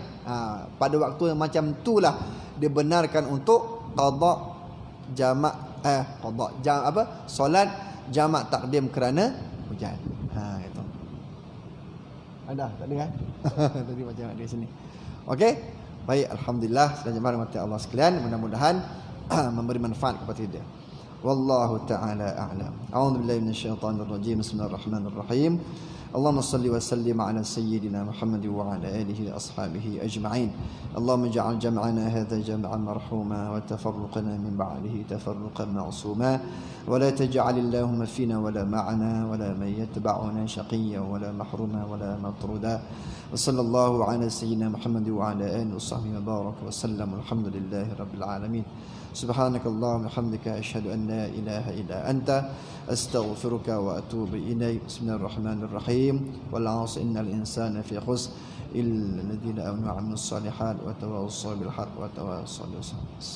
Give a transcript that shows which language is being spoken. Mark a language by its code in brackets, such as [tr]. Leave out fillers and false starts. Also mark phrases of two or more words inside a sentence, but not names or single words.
[ms] Pada waktu yang macam itulah dibenarkan untuk qada jamak solat jamak takdim kerana hujan. Itu. Ada tak ada kan? Tadi macam ada sini. Okey. Baik, alhamdulillah, sekalian jemaah rahmati Allah sekalian, mudah-mudahan memberi manfaat kepada kita. [ar] والله تعالى أعلم. أعوذ بالله من الشيطان الرجيم. بسم الله الرحمن الرحيم. اللهم صل وسلم على سيدنا محمد وعلى آله وأصحابه أجمعين. اللهم اجعل جمعنا هذا جمعا مرحوما وتفرقنا من بعده تفرقا معصوما ولا تجعل اللهم فينا ولا معنا ولا من يتبعنا شقيا ولا محروما ولا مطرودا. وصلى الله على سيدنا محمد وعلى آله وصحبه وبارك وسلم. الحمد لله رب العالمين. سبحانك اللهم حمدك أشهد أن لا إله إلا أنت أستغفرك وأتوب إليك. بسم الله الرحمن الرحيم. الرحيم والعصر إن الإنسان في خسر إلا الذين آمنوا وعملوا الصالحات وتواصوا بالحق وتواصوا بالصبر.